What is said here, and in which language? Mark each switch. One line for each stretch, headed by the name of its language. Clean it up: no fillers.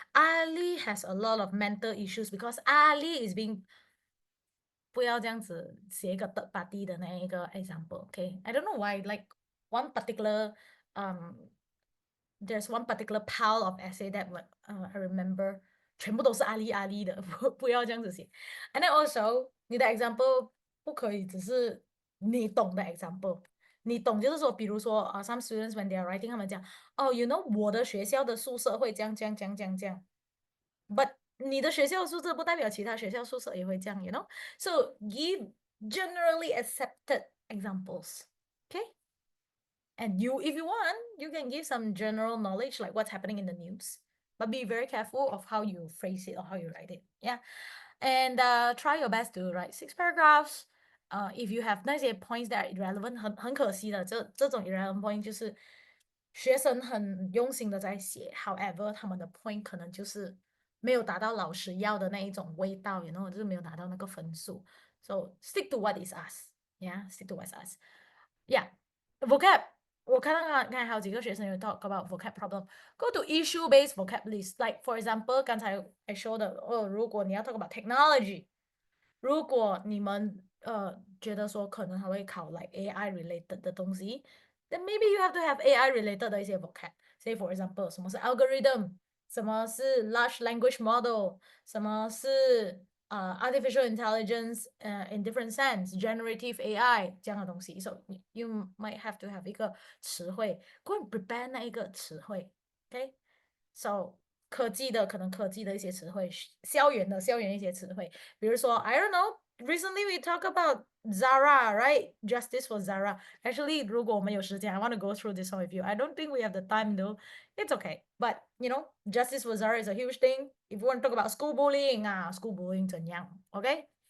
English: Ali has a lot of mental issues because Ali is being
Chinese: 不要这样子写一个
English: third party
Chinese: 的那一个
English: example, okay? I don't know why, like one particular there's one particular pile of essay that I remember
Chinese: 全部都是阿里阿里的，不要这样子写。 And then also 你的 example 不可以只是你懂的 example，你懂就是说，比如说
English: some students when they are writing
Chinese: 他们讲哦，
English: you know
Chinese: 我的学校的宿舍会这样这样这样这样这样，but 你的学校宿舍不代表其他学校宿舍也会这样，you know？
English: So give generally accepted examples, okay? And if you want, you can give some general knowledge like what's happening in the news, but be very careful of how you phrase it or how you write it. Yeah, and try your best to write 6 paragraphs. If you have
Chinese: 那些 points that are irrelevant, 很可惜的，这种 irrelevant point 就是学生很用心的在写 ，
English: however
Chinese: 他们的 point 可能就是没有达到老师要的那一种味道，
English: you know，
Chinese: 就是没有达到那个分数。
English: So stick to what is us. Yeah, stick to what's us. Yeah, vocab.
Chinese: 我看到刚才还有几个学生有
English: talk about vocab problem. Go to issue-based vocab list. Like for example,
Chinese: 刚才
English: I show
Chinese: 的如果你要
English: talk about technology，
Chinese: 如果你们觉得说可能还会考
English: like AI related
Chinese: 的东西，
English: then maybe you have to have AI related
Chinese: 的一些
English: vocab. Say for example，
Chinese: 什么是
English: algorithm，什么是 large language model，什么是artificial intelligence in different sense, generative AI
Chinese: 这样的东西。
English: So you might have to have
Chinese: 一个词汇 ，
English: go and prepare
Chinese: 那一个词汇 ，OK？So 科技的可能科技的一些词汇，校园的一些词汇，比如说
English: I don't know。 Recently we talk about Zara, right? Justice for Zara. Actually,
Chinese: 如果我们有时间
English: I want to go through this one with you. I don't think we have the time though. It's okay. But, you know, justice for Zara is a huge thing. If you want to talk about school bullying, school bullying
Chinese: 怎样
English: okay?